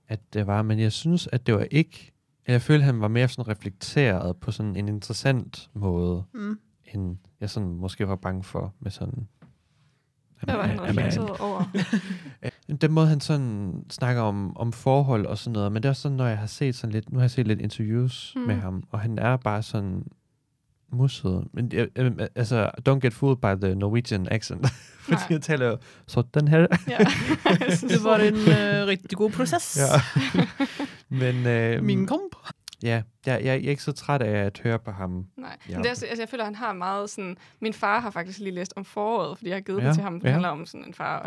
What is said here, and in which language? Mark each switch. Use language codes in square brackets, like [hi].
[da] At det var, men jeg synes, at det var ikke, jeg føler, han var mere sådan reflekteret på sådan en interessant måde, end jeg sådan måske var bange for med sådan. Hvad var han reflekteret over? Den måde, han sådan snakker om forhold og sådan noget, men det er også sådan, når jeg har set sådan lidt, nu har jeg set lidt interviews med ham, og han er bare sådan musset. Men altså, [en] don't get fooled by the Norwegian accent. [da] Fordi jeg taler jo sådan her. Det var en rigtig god proces. Ja. Men, min komp. Ja, jeg er ikke så træt af at høre på ham. Nej, men det er, altså, jeg føler, at han har meget sådan. Min far har faktisk lige læst om foråret, fordi jeg har givet det til ham, det handler om sådan en far.